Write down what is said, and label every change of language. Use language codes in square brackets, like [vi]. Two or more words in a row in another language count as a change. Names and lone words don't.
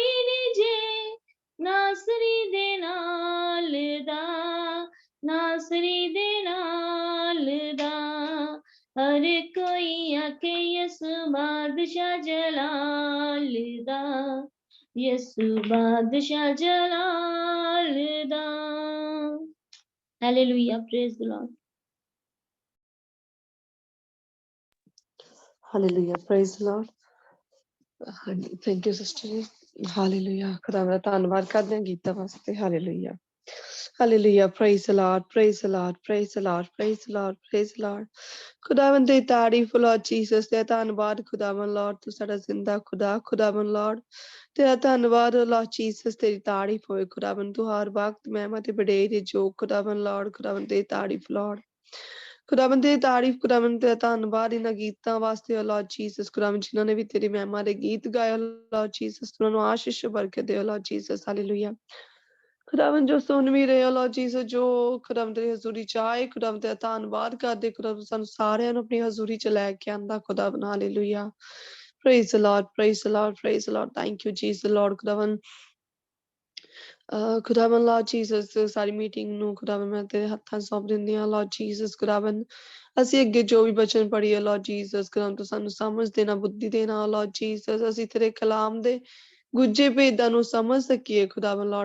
[pa] ਨਹੀਂ ਜੇ ਨਾਸਰੀ ਦੇ ਨਾਲ ਦਾ ਨਾਸਰੀ ਦੇ ਨਾਲ ਦਾ ਹਰ ਕੋਈ ਆਕੇ ਯਿਸੂ ਬਾਦਸ਼ਾਹ ਜਲਾਲ ਦਾ ਯਿਸੂ ਬਾਦਸ਼ਾਹ ਜਲਾਲ ਦਾ ਹਾਲੇਲੂਯਾਹ [en] praise the Lord Hallelujah. Praise the Lord. [pa] ਹਾਂਜੀ [en] thank you sister [pa] ਜੀ ਹਾਲੇਲੂਇਆ ਖੁਦਾਵੰਦ ਦਾ ਧੰਨਵਾਦ ਕਰਦੇ ਹਾਂ ਗੀਤਾਂ ਵਾਸਤੇ ਹਾਲੇਲੂਇਆ ਹਾਲੇਲੂਇਆ [en] praise the Lord praise the Lord praise the Lord praise the Lord praise the Lord [pa] ਖੁਦਾਵੰਦ ਦੀ ਤਾਰੀਫ [en] Lord Jesus [pa] ਤੇ ਧੰਨਵਾਦ ਖੁਦਾਵੰਦ Lord ਤੂੰ ਸਾਡਾ ਜ਼ਿੰਦਾ ਖੁਦਾਵੰਦ Lord ਤੇਰਾ ਧੰਨਵਾਦ [en] Lord Jesus [pa] ਤੇਰੀ ਤਾਰੀਫ ਹੋਏ ਖੁਦਾਵੰਦ ਤੂੰ ਹਰ ਵਕਤ ਮਹਿਮਾ ਤੇ ਵਡਿਆਈ ਦੇ ਯੋਗ ਖੁਦਾਵੰਦ Lord ਖੁਦਾਵੰਦ ਦੀ ਤਾਰੀਫ Lord ਖੁਦਾਵੰਦ ਦੀ ਤਾਰੀਫ ਖੁਦਾਵੰਦ ਤੇਰਾ ਧੰਨਵਾਦ ਇਹਨਾਂ ਗੀਤਾਂ ਵਾਸਤੇ [en] Lord Jesus [pa] ਖੁਦਾਵੰਦ ਜਿਨ੍ਹਾਂ ਨੇ ਵੀ ਤੇਰੀ ਮਹਿਮਾ ਦੇ ਗੀਤ ਗਾਏ [en] Lord Jesus [pa] ਉਹਨਾਂ ਨੂੰ ਆਸ਼ੀਸ਼ ਬਰਕਤ ਦਿਓ [en] Lord Jesus [pa] ਹਾਲੇਲੂਇਆ ਖੁਦਾਵੰਦ ਜੋ ਸੁਣ ਵੀ ਰਹੇ [en] Lord Jesus [pa] ਜੋ ਖੁਦਾਵੰਦ ਤੇਰੀ ਹਜ਼ੂਰੀ ਚ ਆਏ ਖੁਦਾਵੰਦ ਤੇਰਾ ਧੰਨਵਾਦ ਕਰਦੇ ਖੁਦਾਵੰਦ ਸਾਨੂੰ ਸਾਰਿਆਂ ਨੂੰ ਆਪਣੀ ਹਜ਼ੂਰੀ ਚ ਲੈ ਕੇ ਆਂਦਾ ਖੁਦਾਵੰਦ ਹਾਲੇਲੂਇਆ [en] praise the Lord praise the Lord praise the Lord thank you Jesus Lord [pa] ਖੁਦਾਵੰਦ ਖੁਦਾਵੰਦ [en] Lord Jesus [pa] ਸਾਰੀ ਮੀਟਿੰਗ ਨੂੰ ਖੁਦਾਵੰਦ ਮੈਂ ਤੇਰੇ ਹੱਥਾਂ ਸੌਂਪ ਦਿੰਦੀ ਹਾਂ [en] Lord Jesus [pa] ਖੁਦਾਵੰਦ ਅਸੀਂ ਅੱਗੇ ਜੋ ਵੀ ਬਚਨ ਪੜ੍ਹੀਏ [en] Lord Jesus [pa] ਖੁਦਾਵੰਦ ਤੂੰ ਸਾਨੂੰ ਸਮਝ ਦੇਣਾ ਬੁੱਧੀ ਦੇਣਾ [en] Lord Jesus [pa] ਅਸੀਂ ਤੇਰੇ ਕਲਾਮ ਦੇ ਗੁੱਝੇ ਭੇਦਾਂ ਨੂੰ ਸਮਝ ਸਕੀਏ ਖੁਦਾਵੰ ਲਾਰਡ।